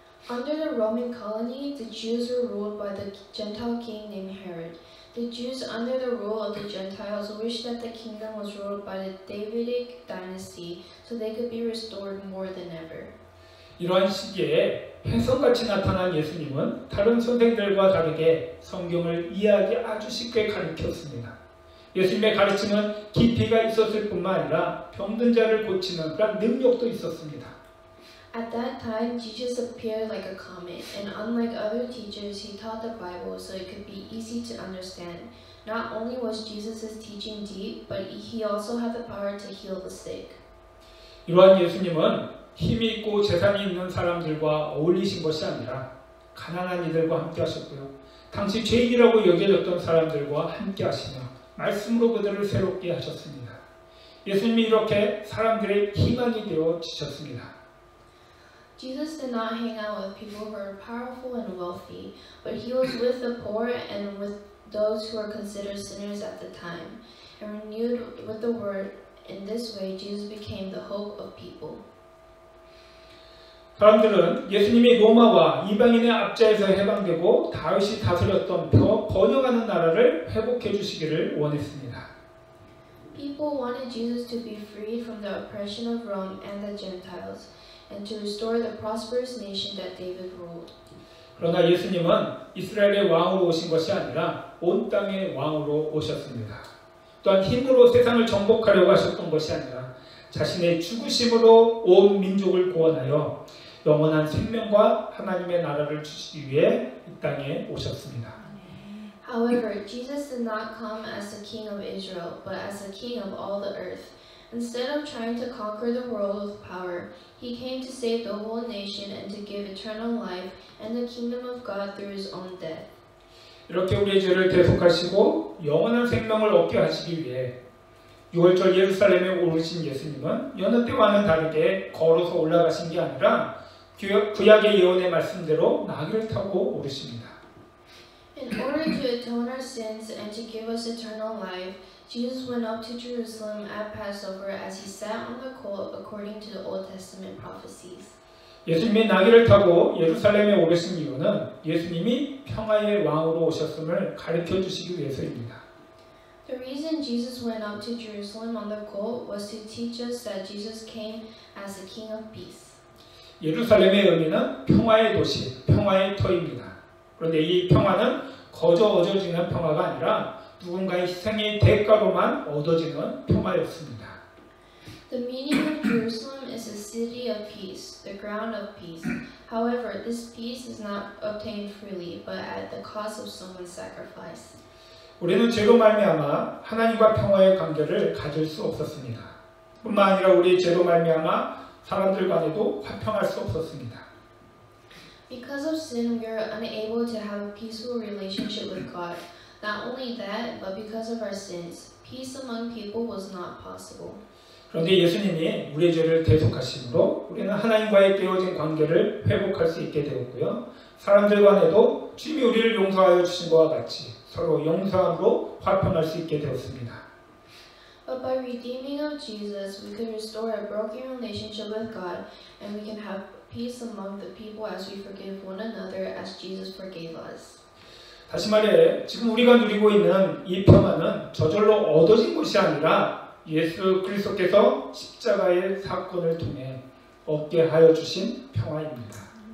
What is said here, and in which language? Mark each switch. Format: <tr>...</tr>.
<en>Under the Roman colony, the Jews were ruled by the Gentile king named Herod. The Jews under the rule of the Gentiles wished that the kingdom was ruled by the Davidic dynasty so they could be restored more than ever.</en> <ko>이러한 시기에 혜성같이 나타난 예수님은 다른 선생들과 다르게 성경을 이해하기 아주 쉽게 가르쳤습니다. 예수님의 가르침은 깊이가 있었을 뿐만 아니라 병든 자를 고치는 그런 능력도 있었습니다.</ko> <en>At that time, Jesus appeared like a comet, and unlike other teachers, he taught the Bible so it could be easy to understand. Not only was Jesus' teaching deep, but he also had the power to heal the sick.</en> <ko>이러한 예수님은 힘이 있고 재산이 있는 사람들과 어울리신 것이 아니라 가난한 이들과 함께 하셨고요. 당시 죄인이라고 여겨졌던 사람들과 함께 하시며 말씀으로 그들을 새롭게 하셨습니다. 예수님이 이렇게 사람들의 희망이 되어 지셨습니다.</ko> <en>Jesus did not hang out with people who were powerful and wealthy, but he was with the poor and with those who were considered sinners at the time, and renewed with the word. In this way, Jesus became the hope of people.</en> <ko>사람들은 예수님이 로마와 이방인의 압제에서 해방되고 다윗이 다스렸던 번영하는 나라를 회복해 주시기를 원했습니다.</ko> <en>People wanted Jesus to be freed from the oppression of Rome and the Gentiles, and to restore the prosperous nation that David ruled.</en> <ko>그러나 예수님은 이스라엘의 왕으로 오신 것이 아니라 온 땅의 왕으로 오셨습니다. 또한 힘으로 세상을 정복하려고 하셨던 것이 아니라 자신의 죽으심으로 온 민족을 구원하여 영원한 생명과 하나님의 나라를 주시기 위해 이 땅에 오셨습니다.</ko> <en>However, Jesus did not come as the king of Israel, but as the king of all the earth. Instead of trying to conquer the world with power, he came to save the whole nation and to give eternal life and the kingdom of God through his own death.</en> <ko>이렇게 우리의 죄를 대속하시고 영원한 생명을 얻게 하시기 위해 6월절 예루살렘에 오르신 예수님은 여느 때와는 다르게 걸어서 올라가신 게 아니라 구약의 예언의 말씀대로 나귀를 타고 오르십니다.</ko> <en>In order to atone our sins and to give us eternal life, Jesus went up to Jerusalem at Passover as he sat on the colt according to the Old Testament prophecies.</en> <ko>예수님이 나귀를 타고 예루살렘에 오르신 이유는 예수님이 평화의 왕으로 오셨음을 가르쳐 주시기 위해서입니다.</ko> <en>The reason Jesus went up to Jerusalem on the colt was to teach us that Jesus came as the King of Peace.</en> <ko>예루살렘의 의미는 평화의 도시, 평화의 터입니다. 그런데 이 평화는 거저 얻어지는 평화가 아니라 누군가의 희생의 대가로만 얻어지는 평화였습니다.</ko> <en>The meaning of Jerusalem is a city of peace, the ground of peace. However, this peace is not obtained freely, but at the cost of someone's sacrifice.</en> <ko>우리는 죄로 말미암아 하나님과 평화의 관계를 가질 수 없었습니다. 뿐만 아니라 우리 죄로 말미암아 사람들 간에도 화평할 수 없었습니다.</ko> <en>Because of sin, we are unable to have a peaceful relationship with God. Not only that, but because of our sins, peace among people was not possible.</en> <ko>그런데 예수님이 우리의 죄를 대속하심으로 우리는 하나님과의 깨어진 관계를 회복할 수 있게 되었고요. 사람들 간에도 주님이 우리를 용서하여 주신 것과 같이 서로 용서함으로 화평할 수 있게 되었습니다.</ko> <en>But by redeeming of Jesus, we could restore a broken relationship with God, and we can have peace among the people as we forgive one another as Jesus forgave us.</en> <ko>다시 말해 지금 우리가 누리고 있는 이 평화는 저절로 얻어진 것이 아니라 예수 그리스도께서 십자가의 사건을 통해 얻게 하여 주신 평화입니다.</ko>